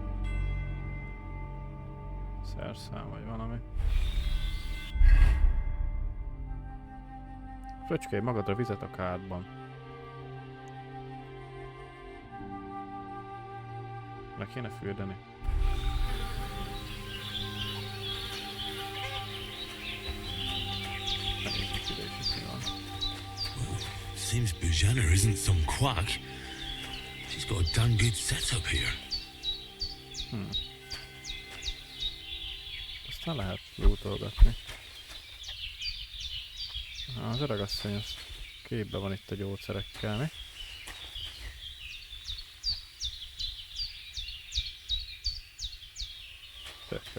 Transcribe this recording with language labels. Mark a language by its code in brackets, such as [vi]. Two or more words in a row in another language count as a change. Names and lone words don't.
[hu] Szerszám vagy valami. Fröcskélj magadra vizet a kádban. Le kéne fürdeni. [en] Seems Bujana isn't some quack. She's got a damn good setup here. [hu] Aztán lehet lootolgatni. Az öregasszony az képbe van itt a gyógyszerekkel, mi? Tök jó.